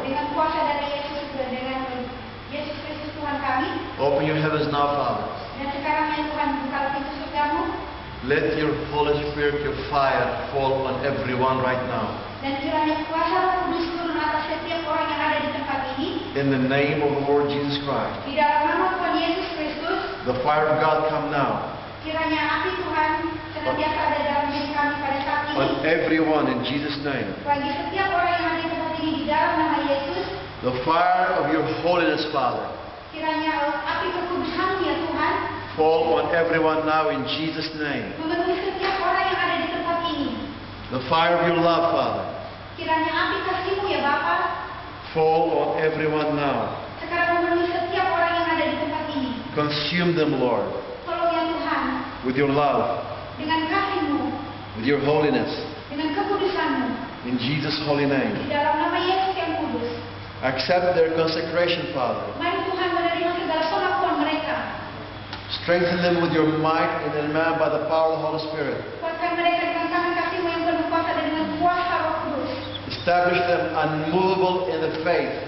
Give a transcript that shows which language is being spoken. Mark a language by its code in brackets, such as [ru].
[id] Dengan kuasa dari Yesus dan dengan Yesus Kristus Tuhan kami. [en] Open Your heavens now, Father. [id] Dan sekarang ya Tuhan, bukalah pintu surga-Mu. [en] Let Your Holy Spirit, Your fire, fall on everyone right now. [id] Dan kiranya kuasa Roh Kudus turun atas setiap orang yang ada di tempat ini. [en] In the name of the Lord Jesus Christ. [id] Di dalam nama Tuhan Yesus Kristus. [en] The fire of God come now. [id] Kiranya api Tuhan senantiasa ada dalam diri kami pada saat ini. [en] On everyone in Jesus' name. [id] Bagi setiap orang yang ada di tempat ini di dalam nama Yesus. [en] The fire of Your holiness, Father. [id] Kiranya api kekudusan-Mu ya Tuhan. [en] Fall on everyone now in Jesus' name. [id] Memenuhi setiap orang yang ada di tempat ini. [en] The fire of Your love, Father. [id] Kiranya api kasih-Mu ya Bapa. [en] Fall on everyone now. [id] Sekarang memenuhi setiap orang yang ada di tempat ini. [en] Consume them, Lord, [id] Tolong ya Tuhan. [en] with Your love, [id] Dengan kasih-Mu. [en] with Your holiness. [id] Dengan kekudusan-Mu. [en] In Jesus' holy [id] Di [en] name. [id] dalam nama Yesus yang kudus. [en] Accept their consecration, Father. [id] Mari Tuhan menerima segala pengakuan mereka. [en] Strengthen them with Your might and their man by the power of the Holy Spirit. [id] Kuatkan mereka dengan tangan kasih-Mu yang penuh kuasa dan dengan kuasa Roh Kudus. [en] Establish them unmovable in the faith.